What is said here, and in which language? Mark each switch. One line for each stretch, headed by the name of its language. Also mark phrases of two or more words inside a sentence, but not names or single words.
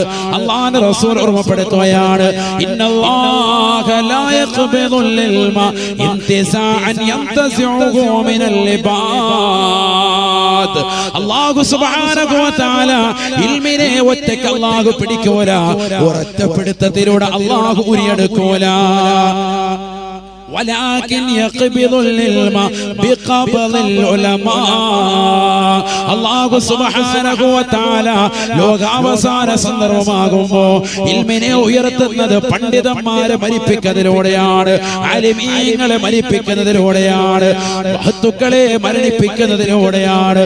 Malayalam: അല്ലാഹുവിന്റെ റസൂൽ ഓർമ്മപ്പെടുത്തുകയാണ്,
Arabic: إن الله لا يقبض العلم انتزاعا ينتزعه من العباد.
Malayalam: അല്ലാഹു
Arabic: سبحانه وتعالى
Malayalam: ഇൽമിനെ ഒറ്റയ്ക്ക് അല്ലാഹു പിടിക്കൂല, ഒരൊറ്റപ്പെടുത്തത്തിലൂടെ അല്ലാഹു ഉരിയെടുക്കൂല.
Arabic: ولكن يقبض العلم بقبض العلماء.
Malayalam: അല്ലാഹു
Arabic: سبحانه وتعالى
Malayalam: ലോകാവസാന സന്ദർഭമാകുമ്പോൾ ഇൽമിനെ ഉയർത്തുന്നത് പണ്ഡിതന്മാരെ മരിപ്പിക്കുന്നതിലൂടെയാണ്, ആലിമീങ്ങളെ മരിപ്പിക്കുന്നതിലൂടെയാണ്, മഹത്തുക്കളെ മരണിപ്പിക്കുന്നതിലൂടെയാണ്.